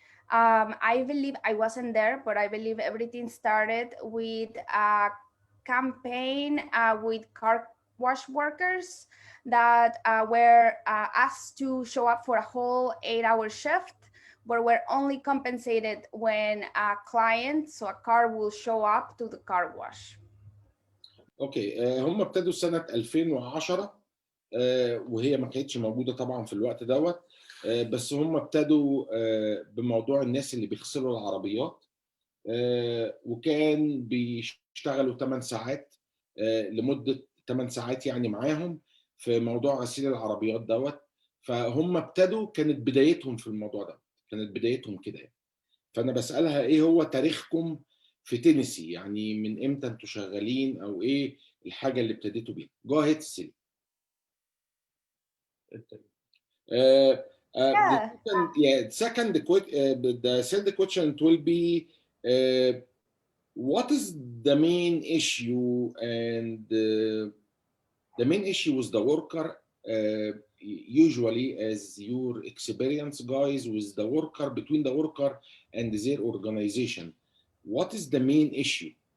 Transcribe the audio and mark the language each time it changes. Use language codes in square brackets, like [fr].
[en] I believe, I wasn't there, but I believe everything started with a campaign with car wash workers that were asked to show up for a whole 8-hour shift, but were only compensated when a client, so a car, will show up to the car wash. [ar] اوكي، هم ابتدوا سنه 2010، وهي ما كانتش موجوده طبعا في الوقت دوت. بس هم ابتدوا بموضوع الناس اللي بيغسلوا العربيات، وكان بيشتغلوا 8 ساعات، لمده 8 ساعات يعني معاهم في موضوع غسيل العربيات دوت. فهم ابتدوا، كانت بدايتهم في الموضوع ده، كانت بدايتهم كده يعني. فانا بسالها ايه هو تاريخكم في تينيسي، يعني من امتى انتوا شغالين، او ايه الحاجه اللي ابتديتوا بيها؟ [en] جو هيد [ar] سيلي. [en] The Yeah. second, yeah, the third question will be, what is the main issue, and the main issue with the worker, usually, as your experience, guys, with the worker, between the worker and their organization, what is the main issue?